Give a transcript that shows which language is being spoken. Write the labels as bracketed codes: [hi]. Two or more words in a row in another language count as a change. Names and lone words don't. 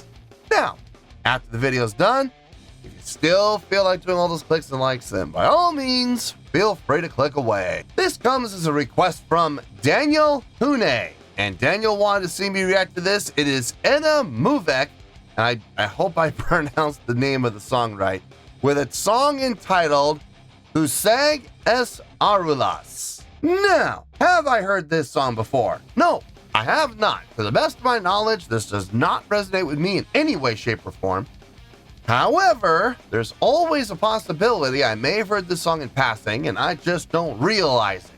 [en] Now, after the video's done, if you still feel like doing all those clicks and likes, then by all means, feel free to click away. This comes as a request from Daniel Hune, and Daniel wanted to see me react to this. It is Edda Művek, and I hope I pronounced the name of the song right, with a song entitled Hűség és árulás. Now, have I heard this song before? No, I have not. To the best of my knowledge, this does not resonate with me in any way, shape, or form. However, there's always a possibility I may have heard this song in passing and I just don't realize it.